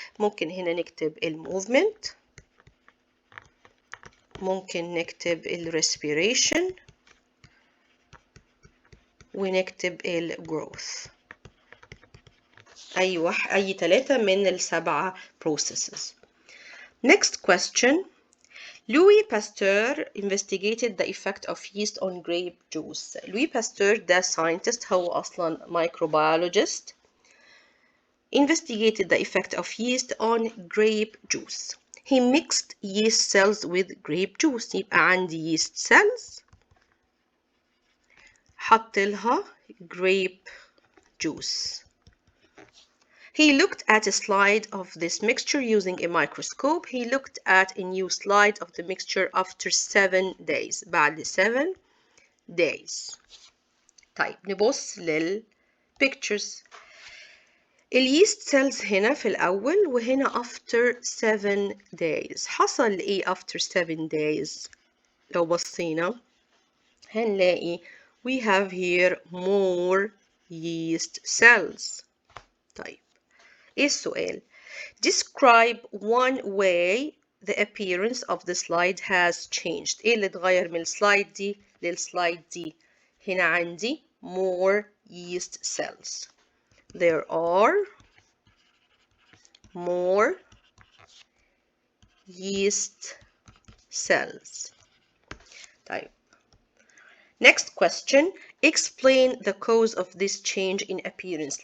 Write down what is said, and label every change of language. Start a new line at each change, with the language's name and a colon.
Arabic: ممكن هنا نكتب movement، ممكن نكتب respiration، ونكتب growth. أي 3 من ال7 processes.
English: Next question. Louis Pasteur investigated the effect of yeast on grape juice.
Arabic: Louis Pasteur ده scientist، هو أصلا microbiologist.
English: Investigated the effect of yeast on grape juice. He mixed yeast cells with grape juice.
Arabic: يبقى عندي
English: yeast cells،
Arabic: حط لها
English: grape juice. He looked at a slide of this mixture using a microscope. He looked at a new slide of the mixture after 7 days.
Arabic: بعد 7 days. طيب نبص للpictures. اليست cells هنا في الأول، وهنا
English: after 7 days.
Arabic: حصل إيه
English: after 7 days؟
Arabic: لو بصينا هنلاقي
English: we have here more yeast cells.
Arabic: طيب إيه السؤال؟
English: Describe one way the appearance of the slide has changed.
Arabic: إيه اللي اتغير من السلايد دي للسلايد دي؟ هنا عندي
English: more yeast cells. There are more yeast cells. طيب. Next question. Explain the cause of this change in appearance.